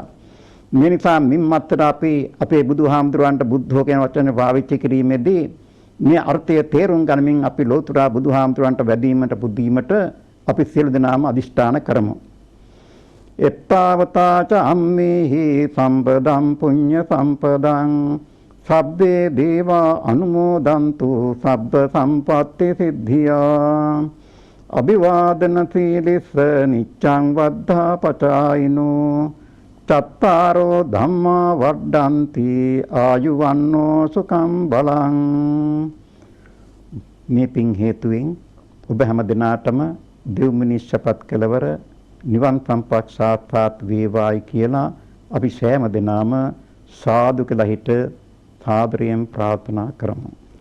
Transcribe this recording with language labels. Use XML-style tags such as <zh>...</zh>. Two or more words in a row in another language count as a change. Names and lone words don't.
<si>මේ නිසා මින්මත්තර අපි අපේ බුදුහාමුදුරන්ට බුද්ධෝ කියන වචනේ පාවිච්චි කිරීමේදී මේ අර්ථය තේරුම් ගනිමින් අපි ලෝතුරා බුදුහාමුදුරන්ට වැඩීමට පුදීමට අපි සියලු දෙනාම අදිෂ්ඨාන කරමු.</si> <pi>එත්තාවතාච අම්මේහි සම්පදම් පුඤ්ඤ සම්පදං සබ්බේ දේවා අනුමෝදන්තු සබ්බ සම්පත්ති සිද්ධියා අභිවාදන සීලිස්ස නිච්ඡං වද්ධා පචායිනෝ චත්තාරෝ ධම්මා වඩ්ඩන්ති ආයුවන්නෝ සුඛං බලං.</pi> <si>මේ පින් හේතුවෙන් ඔබ හැම දිනාටම දෙව් මිනිස් ශපත් කෙලවර නිවන් සම්පත් සාක්ෂාත් වේවායි කියලා අපි සෑම දිනම සාදු කියලා හිත සාදරයෙන් ප්‍රාර්ථනා කරමු.</si>